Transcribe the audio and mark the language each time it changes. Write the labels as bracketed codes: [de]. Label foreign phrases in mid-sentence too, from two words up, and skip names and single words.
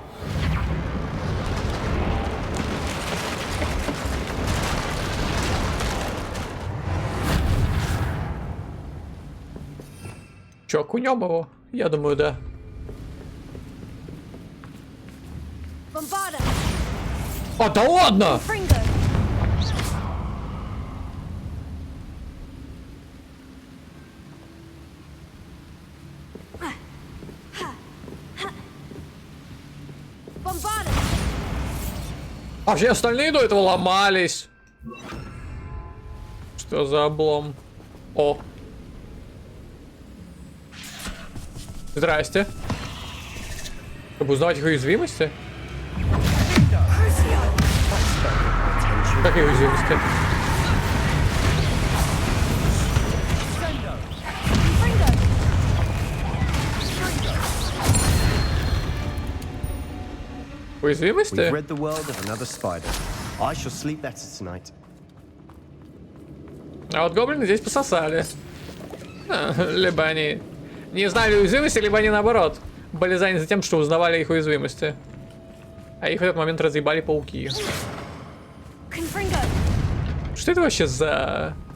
[ru] Чё, кунем его? Я думаю, да. Bombarda! А, да ладно! Confringo! Bombarda! А все остальные до этого ломались. Что за облом? О. Здрасте. Чтобы узнавать их уязвимости? Какие уязвимости? Уязвимости? [en] We've rid the world of another spider. I shall sleep better tonight. [ru] А вот гоблины здесь пососали. Либо они не знали уязвимости, либо они наоборот были заняты тем, что узнавали их уязвимости. А их в этот момент разъебали пауки. Confringo! Что это вообще за...